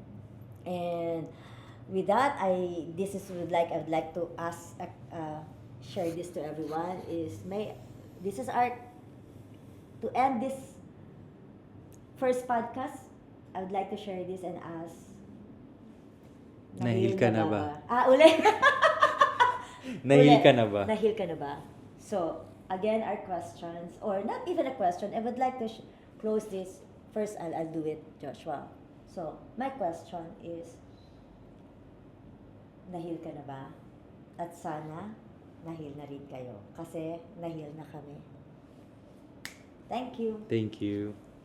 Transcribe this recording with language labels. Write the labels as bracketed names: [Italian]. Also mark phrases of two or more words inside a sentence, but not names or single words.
[English] And with that, I would like to ask share this to everyone is this is our to end this first podcast. I would like to share this and ask, [Filipino] Nahil ka na ba? Uli. Nahil Uli. ka na ba? Nahil ka na ba? [English] So, again, our questions, or not even a question, I would like to close this. First, I'll do it, Joshua. So, my question is, [Filipino] nahil ka na ba? At sana, nahil na rin kayo. Kasi, nahil na kami. [English] Thank you. Thank you.